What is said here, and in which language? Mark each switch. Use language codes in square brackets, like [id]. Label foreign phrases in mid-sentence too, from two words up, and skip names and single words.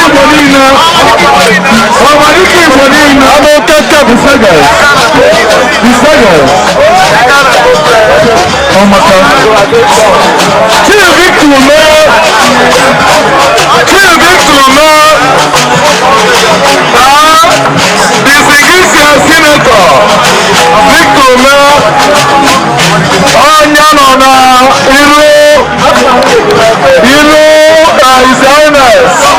[ig] niile. Ọ ma dịka Igbo niile. [en] The Sagas. The Sagas. Oh my God. Chief Victor Ume. Chief Victor Ume. Ah, the Sigisia Senator. Victor Ume. [ig] Onye nọ na iru. Iru, uh, [en] His Highness.